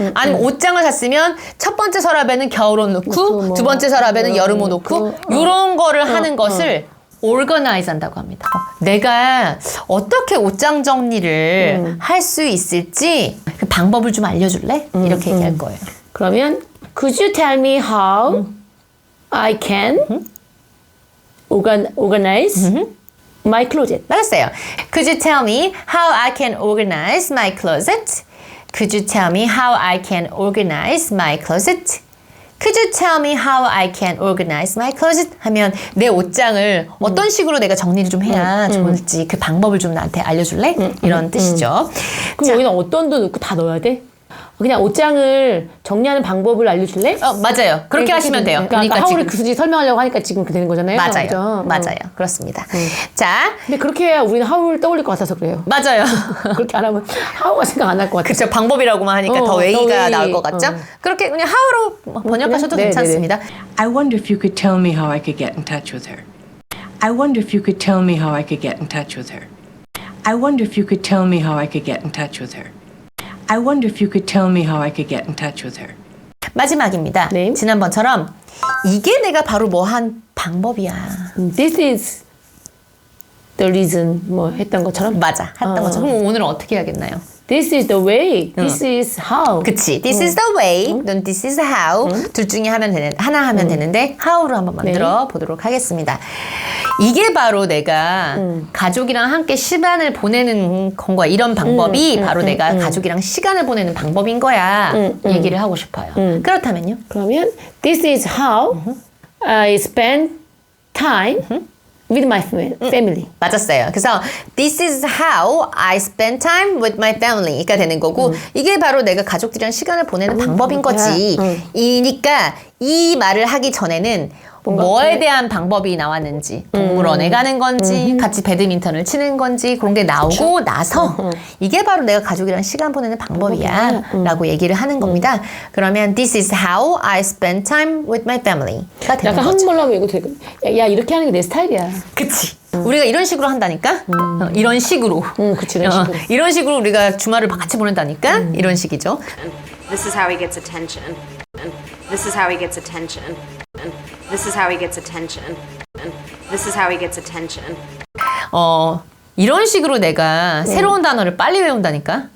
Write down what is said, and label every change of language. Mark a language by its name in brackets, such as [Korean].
[Korean] 아니면 옷장을 샀으면 첫 번째 서랍에는 겨울옷 넣고 두 번째 서랍에는 여름옷 넣고 요런 거를 하는 것을 organize 한다고 합니다. 내가 어떻게 옷장 정리를 할 수 있을지 그 방법을 좀 알려줄래? 이렇게 얘기할 거예요. 그러면 [English] could you tell me how I can organize my closet? [Korean] 맞았어요. [English] Could you tell me how I can organize my closet? Could you tell me how I can organize my closet? Could you tell me how I can organize my closet? [Korean] 하면 내 옷장을 어떤 식으로 내가 정리를 좀 해야 좋을지 그 방법을 좀 나한테 알려줄래? 이런 뜻이죠. 그럼 여기는 어떤 도 넣고 다 넣어야 돼? 그냥 옷장을 정리하는 방법을 알려줄래? 맞아요. 그렇게 하시면 돼요. 그러니까 하울을 굳이 설명하려고 하니까 지금 그렇게 되는 거잖아요. 맞아요. 그죠? 맞아요. 그렇습니다. 자, 근데 그렇게 해야 우리는 하울을 떠올릴 것 같아서 그래요. 맞아요. 그렇게 안 하면 하우가 생각 안 날 것 같아요. 그렇죠. 방법이라고만 하니까 더 더 [English] 웨이가 웨이. [Korean] 나올 것 같죠? 그렇게 그냥 하우로 번역하셔도 네, 괜찮습니다. [English] I wonder if you could tell me how I could get in touch with her. I wonder if you could tell me how I could get in touch with her. I wonder if you could tell me how I could get in touch with her. I wonder if you could tell me how I could get in touch with her. [Korean] 마지막입니다. 네. 지난번처럼 이게 내가 바로 뭐 한 방법이야. [English] This is the reason [Korean] 뭐 했던 것처럼. 맞아. 했던 것처럼. 그럼 오늘은 어떻게 해야겠나요? [English] This is the way. This is how. [Korean] 그치. [English] This is the way. [Korean] 또는 [English] this is how. [Korean] 둘 중에 하나 하면 되는데 how로 한번 만들어 보도록 하겠습니다. 이게 바로 내가 가족이랑 함께 시간을 보내는 건 거야. 이런 방법이 바로 내가 가족이랑 시간을 보내는 방법인 거야. 얘기를 하고 싶어요. 그렇다면요? 그러면 [English] this is how I spend time with my family. [Korean] 맞았어요. 그래서 [English] this is how I spend time with my family [Korean] 가 되는 거고 이게 바로 내가 가족들이랑 시간을 보내는 방법인 거지. 이니까 이 말을 하기 전에는 뭐에 대한 방법이 나왔는지 동물원에 가는 건지 같이 배드민턴을 치는 건지 그런 게 나오고 나서 이게 바로 내가 가족이랑 시간 보내는 방법이야 라고 얘기를 하는 겁니다. 그러면 [English] this is how I spend time with my family가 되는 [Korean] 약간 거죠. 한국말로 하면 이거 되게 야 이렇게 하는 게 내 스타일이야. 그치. 우리가 이런 식으로 한다니까? 이런 식으로. 그치, 이런 식으로. 이런 식으로 우리가 주말을 같이 보낸다니까? 이런 식이죠. [English] This is how he gets attention. And this is how he gets attention. And this is how he gets attention. And this is how he gets attention. [Korean] 이런 식으로 내가 새로운 단어를 빨리 외운다니까?